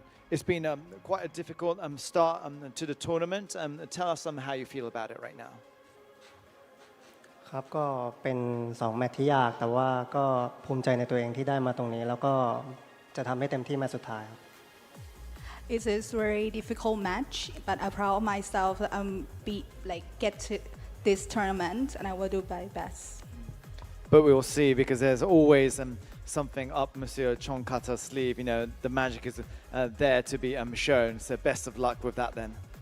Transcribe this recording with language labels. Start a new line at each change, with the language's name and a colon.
English: It's been quite a difficult start to the tournament. Tell us how you feel about it right now.
Thai: ครับก็เป็น2แมตช์ที่ยากแต่ว่าก็ภูมิใจในตัวเองที่ได้มาตรงนี้แล้วก็จะทำให้เต็มที่แมตช์สุดท้ายครับ
English: It is very difficult match, but I'm proud of myself that get to this tournament, and I will do my best. But we will see because there's always something up Monsieur Chongkata's sleeve. You know, the magic is there to be shown. So best of luck with that then.